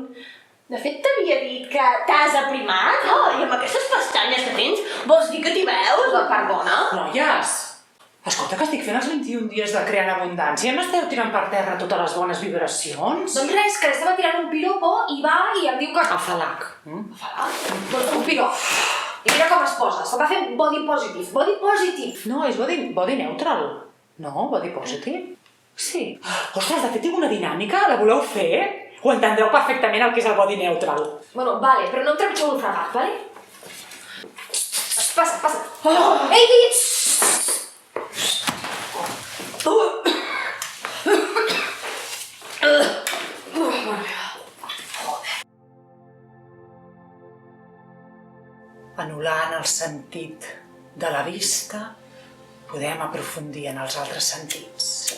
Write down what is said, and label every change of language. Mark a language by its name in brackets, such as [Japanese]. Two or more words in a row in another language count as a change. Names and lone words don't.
[Catalan] De fet, t'havia dit que t'has aprimat, I amb aquestes pestanyes que tens, vols dir que t'hi veus? Perdona? Noies, escolta que estic fent els 21 dies de creant abundància. M'esteu tirant per terra totes les bones vibracions? Doncs res, que estava tirant un piropo i va i em diu que... Afalac. Afalac? Doncs un pirop. I mira com es posa, se'm va fer [English] body positive. Body positive. [Catalan] No, és [English] body neutral. [Catalan] No, [English] body positive? [Catalan] Sí. Ostres, de fet tinc una dinàmica, la voleu fer? Ho entendreu perfectament el que és el [English] body neutral. [Spanish] Bueno, vale, [Catalan] però no em trepitgeu un fregat, vale? Passa, passa. Ei! Anul·lant el sentit de la vista, podem aprofundir en els altres sentits.